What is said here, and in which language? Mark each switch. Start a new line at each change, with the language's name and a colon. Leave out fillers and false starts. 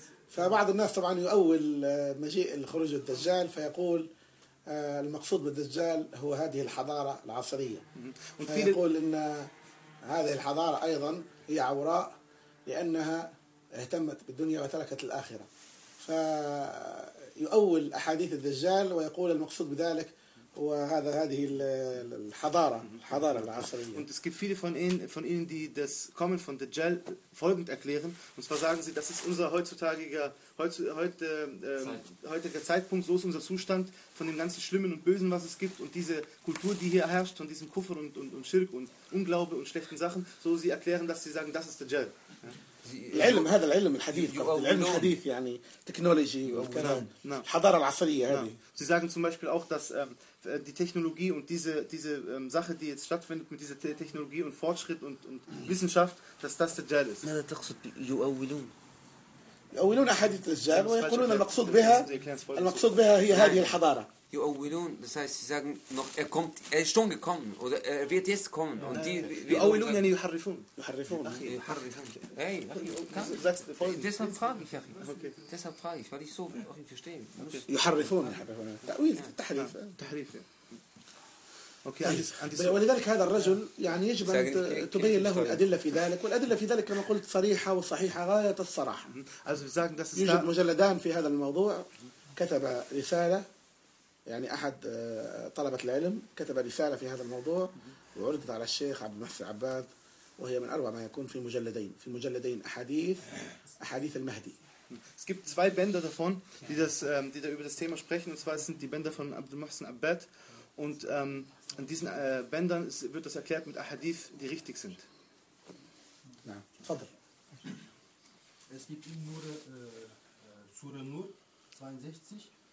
Arabic: فبعض الناس طبعا يؤول مجيء الخروج الدجال فيقول المقصود بالدجال هو هذه الحضارة العصرية، فيقول إن هذه الحضارة أيضا هي عوراء لأنها اهتمت بالدنيا وتركت الآخرة، فيؤول أحاديث الدجال ويقول المقصود بذلك هو هذه الحضارة العصرية.
German: Und es gibt viele von ihnen, die das Kommen von Dajjal folgend erklären. Und zwar sagen sie, das ist unser heutiger Zeitpunkt, so ist unser Zustand von dem ganzen Schlimmen und Bösen, was es gibt, und diese Kultur, die hier herrscht, von diesem Kufr und Schirk und Unglaube und schlechten Sachen, so sie erklären, dass sie sagen, das ist Dajjal.
Arabic: العلم هذا العلم الحديث العلم الحديث يعني تكنولوجي الحضارة العصرية هذه.
German: Sie sagen zum Beispiel auch, dass die Technologie und diese Sache, die jetzt stattfindet mit dieser Technologie und Fortschritt und Wissenschaft, dass das der Dajjal ist.
Arabic: ماذا تقصد يؤولون؟ يؤولون أحاديث الدجال ويقولون المقصود بها هي هذه الحضارة. يؤولون،
German: das heißt, sie sagen noch, er kommt, er ist schon gekommen oder er wird jetzt kommen. Und die
Arabic: يؤولون يعني يحرفون. يحرفون.
German: Hey, deshalb frage ich, Achim. Deshalb frage ich, weil ich so nicht verstehe.
Arabic: يحرفون. تأويل، تحريف. Okay. ولذلك هذا الرجل يعني يجب أن تبين له الأدلة في ذلك، والأدلة في ذلك كما قلت صريحة وصحيحة غاية الصراحة.
German: Also wir sagen, dass
Arabic: يوجد مجلدان في هذا الموضوع، كتب رسالة. يعني أحد طلبة العلم كتب رسالة في هذا الموضوع وعرضت على الشيخ عبد المحسن عباد، وهي من أروع ما يكون في مجلدين أحاديث المهدي.
German: Es gibt zwei Bänder davon, die über das Thema sprechen, und zwar sind die Bänder von Abdul Muhsin Abbad, und in diesen Bändern wird das erklärt mit Ahadith, die richtig sind.
Arabic: Na, تفضل.
German: Es gibt in Nur Sura Nur 62.